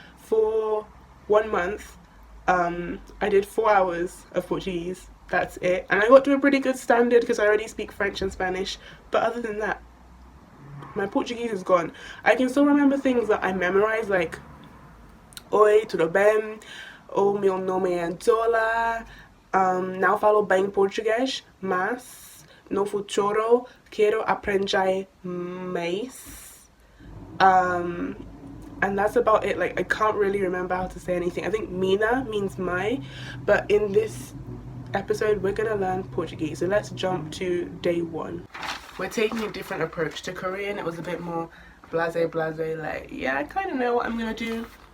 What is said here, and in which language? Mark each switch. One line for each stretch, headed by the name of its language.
English: For 1 month, I did 4 hours of Portuguese. That's it. And I got to a pretty good standard because I already speak French and Spanish. But other than that, my Portuguese is gone. I can still remember things that I memorized, like
Portuguese: Oi, tudo bem? O meu nome é Antola. Não falo bem português, mas no futuro quero aprender mais.
English: And that's about it. Like, I can't really remember how to say anything. I think Mina means my, but in this episode we're gonna learn Portuguese. So let's jump to day 1. We're taking a different approach. To Korean it was a bit more blase, like, yeah, I kind of know what I'm gonna do.